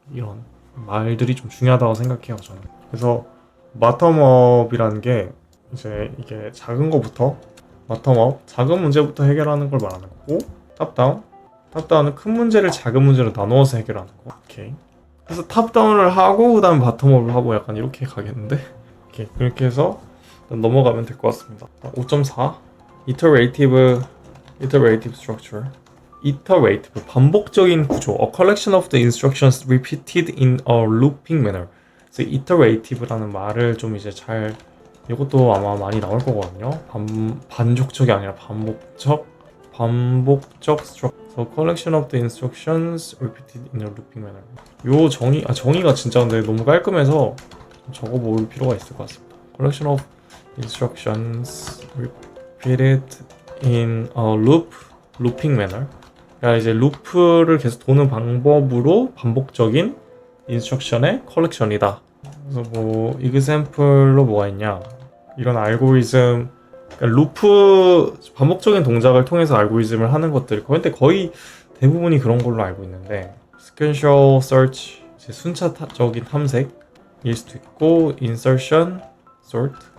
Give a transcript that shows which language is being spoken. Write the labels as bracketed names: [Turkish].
[Korean] 이런 말들이 좀 중요하다고 생각해요, 저는. 그래서 바텀업이라는 게 이제 이게 작은 거부터, 바텀업 작은 문제부터 해결하는 걸 말하는 거고, 탑다운은 큰 문제를 작은 문제로 나누어서 해결하는 거. 오케이. 그래서 탑다운을 하고 그 다음에 바텀업을 하고 약간 이렇게 가겠는데, 오케이. 그렇게 해서 넘어가면 될 것 같습니다. 5.4 [English] Iterative Structure. [Korean] iterative, 반복적인 구조. [English] A collection of the instructions repeated in a looping manner. [Korean] 그래서 iterative라는 말을 좀 이제 잘 이것도 아마 많이 나올 거거든요. 반복적이 아니라 반복적 structure. [English] So collection of the instructions repeated in a looping manner. [Korean] 요 정의가 진짜 근데 너무 깔끔해서 적어볼 필요가 있을 것 같습니다. [English] Collection of instructions repeated in a looping manner. [Korean] 그러니까 이제 루프를 계속 도는 방법으로 반복적인 인스트럭션의 컬렉션이다. 그래서 뭐 example로 뭐가 있냐? 이런 알고리즘, 그러니까 루프 반복적인 동작을 통해서 알고리즘을 하는 것들. 근데 거의 대부분이 그런 걸로 알고 있는데, sequential search, 이제 순차적인 탐색일 수도 있고, insertion, sort.